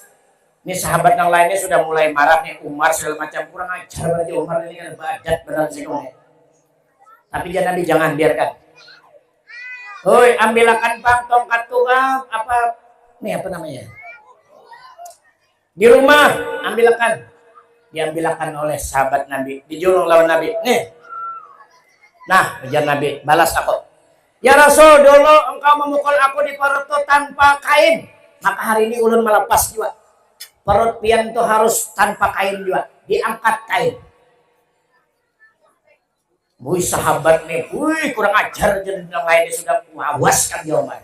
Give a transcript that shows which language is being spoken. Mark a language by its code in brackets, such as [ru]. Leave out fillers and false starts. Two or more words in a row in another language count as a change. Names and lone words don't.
[id] Ini sahabat yang lainnya sudah mulai marah nih, Umar segala macam, kurang ajar berarti Umar ini kan [bjn] badat benar sih. [id] Tapi Nabi jangan biarkan. Hoi, ambilkan bang tongkat tukang apa namanya? Di rumah ambilkan. Diambilkan oleh sahabat Nabi, [bjn] dijulung lawan Nabi. Nih. Nah, ujar Nabi, [id] balas aku. Ya Rasul, dulu engkau memukul aku di perut tanpa kain, maka hari ini ulun melepas juga. Perut Pian itu harus tanpa kain juga, diangkat kain. Wih sahabat nih, wih kurang ajar, yang lainnya sudah mawaskan jawaban.